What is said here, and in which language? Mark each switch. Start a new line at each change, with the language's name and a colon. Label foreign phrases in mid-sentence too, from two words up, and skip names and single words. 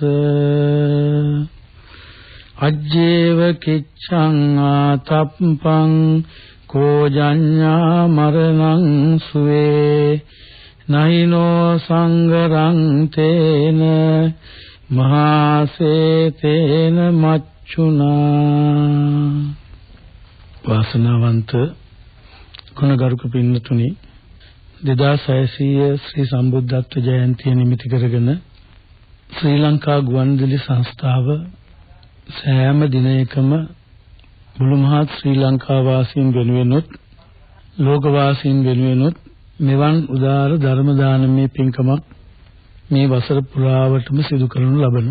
Pali: අජ්ජේව කිච්ඡං ආතප්පං කෝජඤ්ඤා මරණං සුවේ නයිනෝ සංගරං තේන මහසේතේන මච්චුනා.
Sinhala: වාසනාවන්ත ගුණගරුක පින්නතුනි 2600 ශ්‍රී සම්බුද්ධත්ව ජයන්තිය නිමිති කරගෙන ශ්‍රී ලංකා ගුවන්විදුලි සංස්ථාව සෑම දිනයකම මුළු මහත් ශ්‍රී ලංකා වාසීන් වෙනුවෙනුත් ලෝක වාසීන් වෙනුවෙනුත් මෙවන් උදාර ධර්ම දානමය පින්කමක් මේ වසර පුරාවටම සිදු කරනු ලබනවා.